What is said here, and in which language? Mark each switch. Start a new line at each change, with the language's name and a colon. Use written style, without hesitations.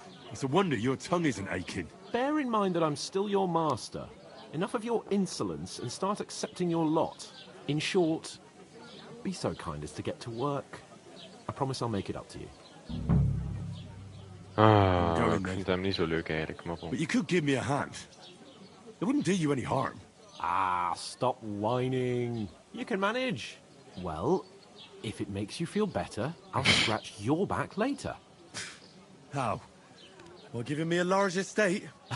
English: It's a wonder your tongue isn't aching. Bear in mind that I'm still your master. Enough of your insolence and start accepting your lot. In short, be so kind as to get to work. I promise I'll make it up to you.
Dutch: Ik vind hem niet zo leuk eigenlijk, maar bon.
English: But you could give me a hand. It wouldn't do you any harm. Ah, stop whining. You can manage. Well, if it makes you feel better, I'll scratch your back later. How? Well, giving me a large estate?